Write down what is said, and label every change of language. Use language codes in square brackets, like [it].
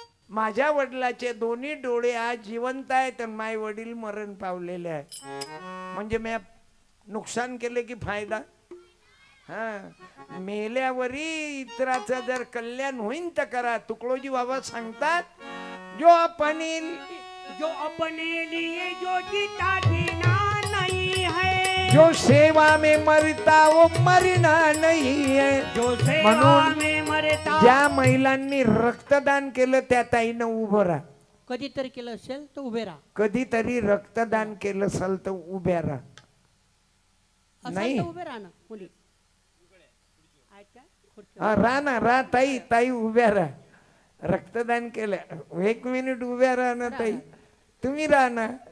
[mr] माझ्या वडिलाचे दोन्ही डोळे आज जिवंत आहेत आणि माझे वडील मरण पावलेले आहेत. म्हणजे मी नुकसान केले की फायदा? हा, मेल्यावरी इतराचं जर कल्याण होईन तर करा. तुकडोजी बाबा सांगतात [hi] जो अपने जो अपने लिए जो जीता जीना नहीं है, जो सेवा में मरता वो मरना नहीं है. जो सेवा [mr] म्हणून [hi] में मरता. [mr] ज्या महिलांनी रक्तदान केलं त्या ताईनं उभं राहा. कधीतरी केलं असेल तर उभे राहा. कधीतरी रक्तदान केलं असेल तर उभ्या राहा. नाही. असेल तर उभे राहा ना मुली. आहेत का? खुर्ची. हा राहा ना, राहा ताई, ताई उभ्या राहा. रक्तदान केलं 1 मिनिट उभ्या राहा ना ताई. तुम्ही राहा ना.